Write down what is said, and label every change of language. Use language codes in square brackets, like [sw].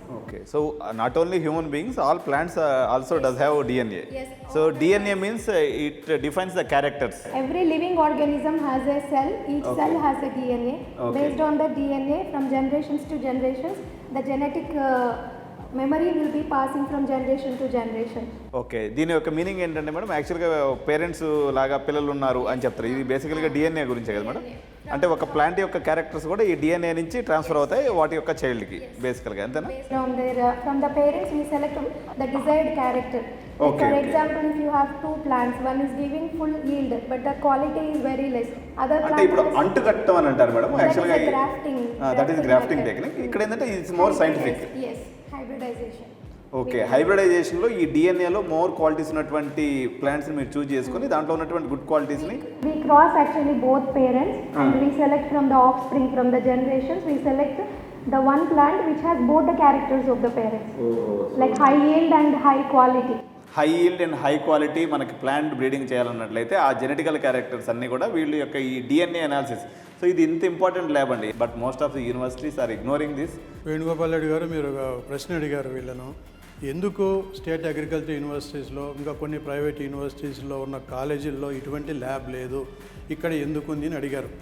[en] Okay, so not only human beings, all plants also does have DNA. Yes. So DNA means it defines the characters. Every living organism has a cell, each cell has a DNA. Based on the DNA, from generations to generations, the genetic memory will be passing from generation to generation. [te] Okay, దీని యొక్క meaning ఏంటంటే madam, యాక్చువల్గా parents లాగా పిల్లలు ఉన్నారు అని చెప్తారు. ఇది బేసికల్గా డిఎన్ఏ గురించే కదా మేడం? అంటే ఒక ప్లాంట్ యొక్క క్యారెక్టర్స్ కూడా ఈ డిఎన్ఏ నుంచి ట్రాన్స్ఫర్ అవుతాయి వాటి యొక్క చైల్డ్కి బేసికల్గా, అంతేనా? [en] Based on their, from the parents we select the desired character. Like for example, if you have two plants, one is giving full yield, but the quality is very less. Other [te] అంటే [en] plant [te] ఇప్పుడు [en] has- [te] అంటుకట్టం అని అంటారు madam యాక్చువల్గా. [en] grafting. That is grafting technique. [te] ఇక్కడ ఏంటంటే [en] It's more scientific. Yes, hybridization. [te] Okay, హైబ్రిడైజేషన్లో ఈ డిఎన్ఏలో more qualities ఉన్నటువంటి ప్లాంట్స్ని మీరు చూస్ చేసుకొని దాంట్లో ఉన్నటువంటి good క్వాలిటీస్ని [en] We cross actually both parents and we select from the offspring from the generations. We select the one plant which has both the characters of the parents, like high yield and high quality. High yield and high quality [te] మనకి plant breeding చేయాలన్నట్లయితే ఆ genetical characters అన్నీ కూడా వీళ్ళ యొక్క ఈ DNA analysis. [en] so [te] ఇది ఇంత [en] Important lab అండి, but most of the universities are ignoring this. [te] Venugopal Reddy గారు మీరు ఒక ప్రశ్న అడిగారు వీళ్ళను, ఎందుకు స్టేట్ అగ్రికల్చర్ యూనివర్సిటీస్లో ఇంకా కొన్ని ప్రైవేట్ యూనివర్సిటీస్లో ఉన్న కాలేజీల్లో ఇటువంటి ల్యాబ్ లేదు, ఇక్కడ ఎందుకు ఉంది అని అడిగారు.